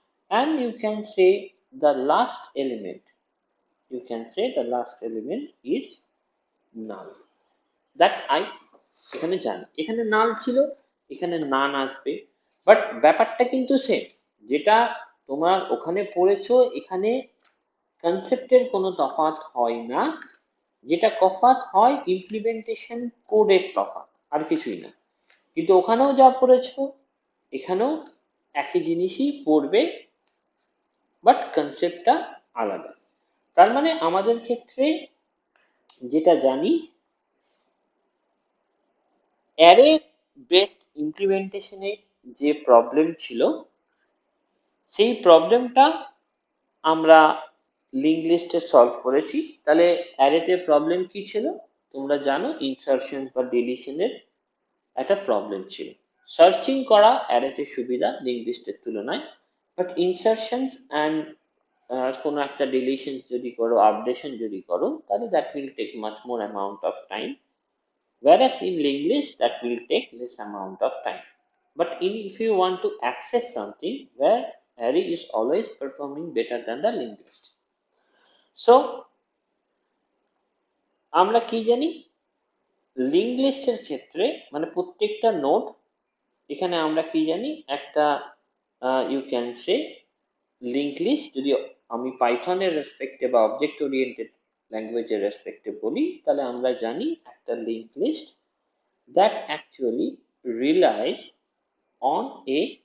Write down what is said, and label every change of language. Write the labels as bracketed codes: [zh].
[en] and you can say the last element, you can say the last element is null, that I [bn] এখানে জানি এখানে নাল ছিল, এখানে নান আসবে, বাট ব্যাপারটা কিন্তু সেম, যেটা তোমার ওখানে পড়েছো এখানে কনসেপ্টের কোনো তফাৎ হয় না, যেটা তফাৎ হয় ইমপ্লিমেন্টেশন কোডের তফাৎ, আর কিছুই না। কিন্তু ওখানেও যা পড়েছো এখানেও একই জিনিসই পড়বে, বাট কনসেপ্টটা আলাদা। তার মানে আমাদের ক্ষেত্রে যেটা জানি, অ্যারে বেসড ইমপ্লিমেন্টেশনে যে প্রবলেম ছিল, সেই প্রবলেমটা আমরা লিঙ্ক লিস্টে সলভ করেছি। তাহলে অ্যারেতে প্রবলেম কি ছিল, তোমরা জানো ইনসারশন বা ডিলিশনের একটা প্রবলেম ছিল। সার্চিং করা অ্যারেতে সুবিধা লিঙ্ক লিস্টের তুলনায়, বাট ইনসারশনস অ্যান্ড কোনো একটা ডিলিশন যদি করো, আপডেশন যদি করো, তাহলে [en] That will take much more amount of time, whereas in linked list that will take less amount of time. But if you want to access something, where array is always performing better than the linked list. [bn] So আমরা কি জানি, link লিস্টের ক্ষেত্রে মানে প্রত্যেকটা node, এখানে আমরা কি জানি একটা you can say link list, যদি আমি পাইথনের রেসপেক্টে বা অবজেক্ট ওরিয়েন্টেড ল্যাঙ্গুয়েজের রেসপেক্টে বলি, তাহলে আমরা জানি একটা link list [en] that actually relies on a